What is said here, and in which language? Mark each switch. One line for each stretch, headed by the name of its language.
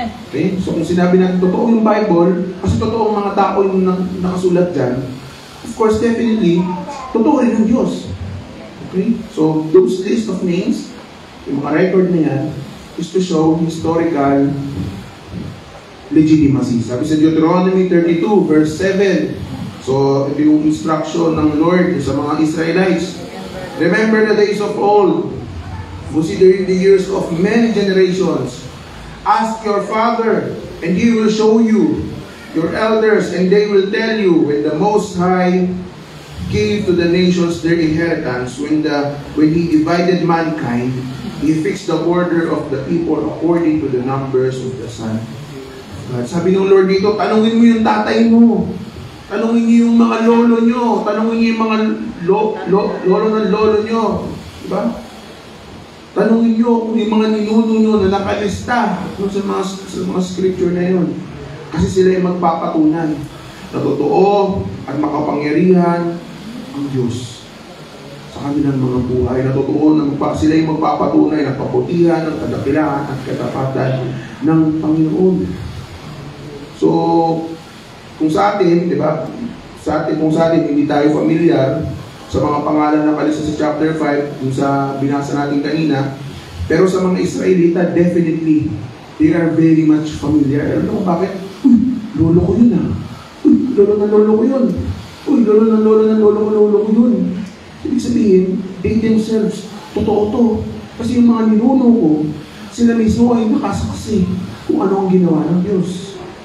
Filipino: Okay? So kung sinabi natin totoo yung Bible, kasi totoo ang mga tao yung nakasulat dyan,
English: of course, definitely,
Filipino: totoo rin ang Diyos. Okay?
English: So those list of names,
Filipino: yung mga record na yan,
English: is to show historical legitimacy.
Filipino: Sabi sa Deuteronomy 32, verse 7, so ito yung instruction ng Lord sa mga Israelites.
English: Remember the days of old, considering the years of many generations. Ask your father, and he will show you, your elders, and they will tell you, when the Most High gave to the nations their inheritance, when he divided mankind, he fixed the order of the people according to the numbers of the sun.
Filipino: Sabi ng Lord dito, tanungin mo yung tatay mo, tanungin niyo yung mga lolo nyo, tanungin niyo yung mga lolo ng lolo nyo, diba? Tanungin nyo kung yung mga ninuno nyo na nakalista sa mga scripture na yun. Kasi sila yung magpapatunan na totoo at makapangyarihan ang Diyos sa kanilang mga buhay. Na totoo na sila yung magpapatunay ng kaputihan, ng kadakilaan at katapatan ng Panginoon. So, kung sa atin, di ba? Kung sa atin hindi tayo familiar sa mga pangalan na kalista sa chapter 5, kung sa binasa natin kanina, pero sa mga Israelita, definitely,
English: they are very much familiar.
Filipino: Alam mo bakit? Lolo ko yun ah. Lolo ng lolo ko yun. Lolo ng lolo ko yun. Ibig sabihin,
English: they themselves,
Filipino: totoo to. Kasi yung mga ninuno ko, sila mismo ay nakasaksi kung ano ang ginawa ng Diyos.